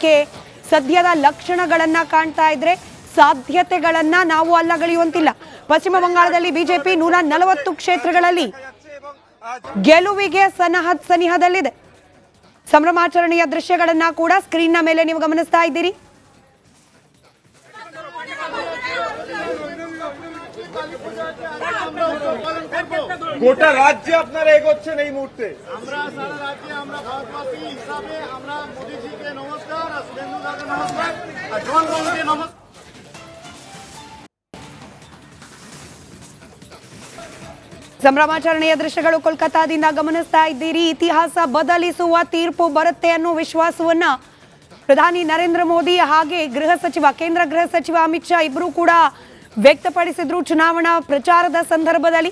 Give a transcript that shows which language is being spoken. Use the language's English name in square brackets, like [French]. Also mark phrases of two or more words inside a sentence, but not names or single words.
[Kannada] ಸದ್ಯದ ಲಕ್ಷಣಗಳನ್ನ ಕಾಣ್ತಾ ಇದ್ರೆ ಸಾಧ್ಯತೆಗಳನ್ನ ನಾವು ಅಲ್ಲಗಳೆಯುವಂತಿಲ್ಲ. ಪಶ್ಚಿಮ ಬಂಗಾಳದಲ್ಲಿ ಬಿಜೆಪಿ 140 ಕ್ಷೇತ್ರಗಳಲ್ಲಿ ಗೆಲುವಿಗೆ ಸನಿಹದಲ್ಲಿದೆ. ಸಂಭ್ರಮಾಚರಣೆಯ ದೃಶ್ಯಗಳನ್ನ ಕೂಡ ಸ್ಕ್ರೀನ್ನ ಮೇಲೆ ನೀವು ಗಮನಿಸ್ತಾ ಇದ್ದೀರಿ. [Bangla] গোটা রাজ্যে আপনারা এগোচ্ছেন এই মুহূর্তে। আমরা সারা রাজ্যে আমরা ভারতবাসী হিসাবে আমরা মোদিজিকে নমস্কার আর শুভেন্দু দাকে নমস্কার আর জনগণকে নমস্কার। [Kannada] ಸಂಭ್ರಮಾಚರಣೆಯ ದೃಶ್ಯಗಳು ಕೋಲ್ಕತ್ತಾದಿಂದ ಗಮನಿಸ್ತಾ ಇದ್ದೀರಿ. ಇತಿಹಾಸ ಬದಲಿಸುವ ತೀರ್ಪು ಬರುತ್ತೆ ಅನ್ನೋ ವಿಶ್ವಾಸವನ್ನ ಪ್ರಧಾನಿ ನರೇಂದ್ರ ಮೋದಿ ಹಾಗೆ ಕೇಂದ್ರ ಗೃಹ ಸಚಿವ ಅಮಿತ್ ಶಾ ಇಬ್ಬರೂ ಕೂಡ ವ್ಯಕ್ತಪಡಿಸಿದ್ರು ಚುನಾವಣಾ ಪ್ರಚಾರದ ಸಂದರ್ಭದಲ್ಲಿ.